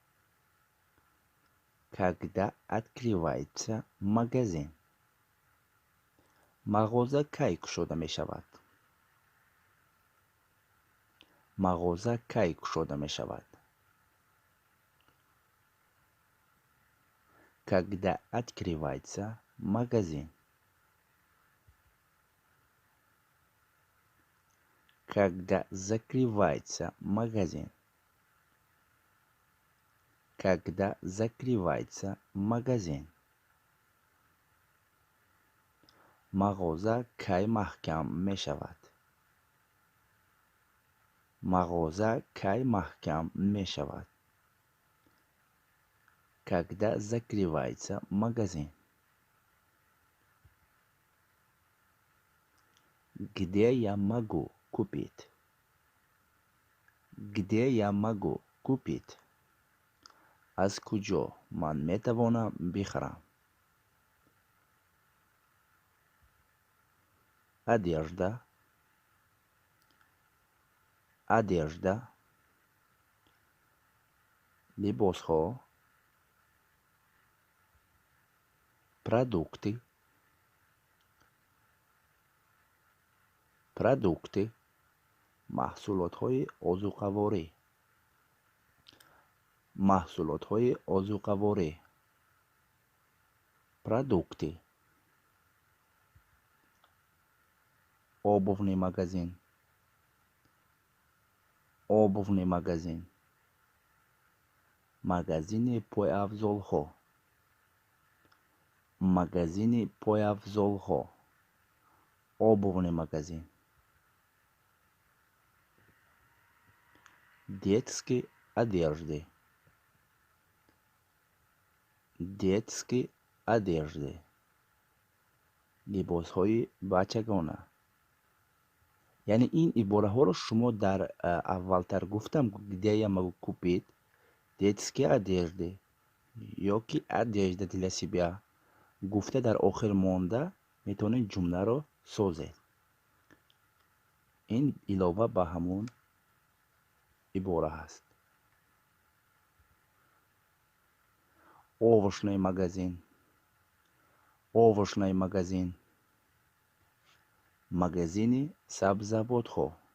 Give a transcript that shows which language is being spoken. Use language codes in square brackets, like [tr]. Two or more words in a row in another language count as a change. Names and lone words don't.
[ru] Когда открывается магазин? [tg] мағоза кай кушода мешавад? мағоза кай кушода мешавад? [ru] Когда открывается магазин? Когда закрывается магазин? Когда закрывается магазин? [tg] мағоза кай маҳкам мешавад? мағоза кай маҳкам мешавад? [ru] Когда закрывается магазин? Где я могу купить? Где я могу купить? [tg] аз куҷо ман метавонам бихарам? [ru] одежда. одежда. [tg] либосҳо. продукты. [ru] продукты. [tg] маҳсулотҳои озуқаворӣ. маҳсулотҳои озуқаворӣ. [ru] продукты. обувный магазин. обувный магазин. [tg] магазини пойафзолҳо. магазини пойафзолҳо. [ru] обувный магазин. детские одежды. детские одежды. [tg] либосҳои бачагона. яъне ин ибораҳоро шумо дар аввалтар гуфтам, [ru] где я могу купить детские одежды ёки одежда для себя [tg] гуфта дар охир монда метавонед ҷумларо созед. ин илова ба ҳамун ибора ҳаст. [ru] овощный магазин. овощный магазин. [tg] магазини сабзавотҳо.